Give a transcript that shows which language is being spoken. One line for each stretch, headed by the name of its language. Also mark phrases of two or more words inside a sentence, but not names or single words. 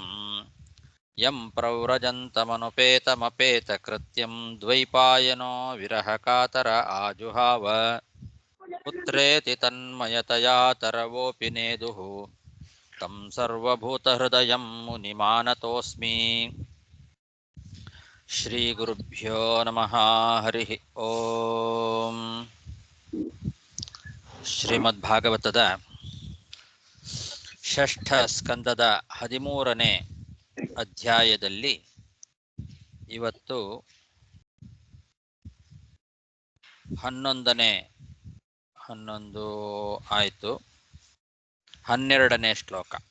Sanskrit: ಯಂ ಪ್ರವ್ರಜन्तಮನುಪೇತಮಪೇತಕೃತ್ಯಂ ದ್ವೈಪಾಯನೋ ವಿರಹಕಾತರ ಆಜುಹಾವ ಪುತ್ರೇತಿ ತನ್ಮಯತಯಾ ತರವೋಪಿ ನೇದುಃ तं ಸರ್ವಭೂತಹೃದಯಂ ಮುನಿಮಾನತೋಸ್ಮಿ. ಶ್ರೀಗುರುಭ್ಯೋ ನಮಃ. ಹರಿ ಓಂ.
Kannada: ಶ್ರೀಮದ್ಭಾಗವತದ ಷಷ್ಠ ಸ್ಕಂದದ 13ನೇ ಅಧ್ಯಾಯದಲ್ಲಿ ಇವತ್ತು 11 ಆಯಿತು, 12ನೇ ಶ್ಲೋಕ.